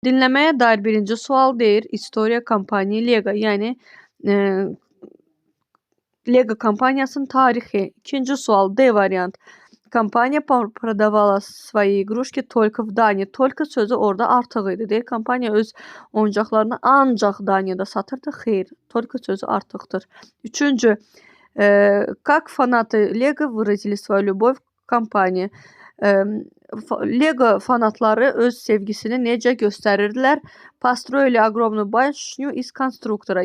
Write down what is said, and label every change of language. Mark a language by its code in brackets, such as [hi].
[az] Dinləməyə dair birinci sual deyir. İstoriya kompaniya Lego, yəni Lego kompaniyasının tarixi. İkinci sual D variant. [ru] Kompaniya продавала свои игрушки только в Дании. [az] Только sözü orada artıq idi. Deyir, kompaniya öz oyuncaqlarını ancaq Daniyada satırdı. Xeyr, только sözü artıqdır. [ru] Üçüncü, как фанаты Lego выразили свою любовь к компании. [az] Lego fanatları öz sevgisini necə göstərirdilər? [ru] Построили огромную башню из конструктора.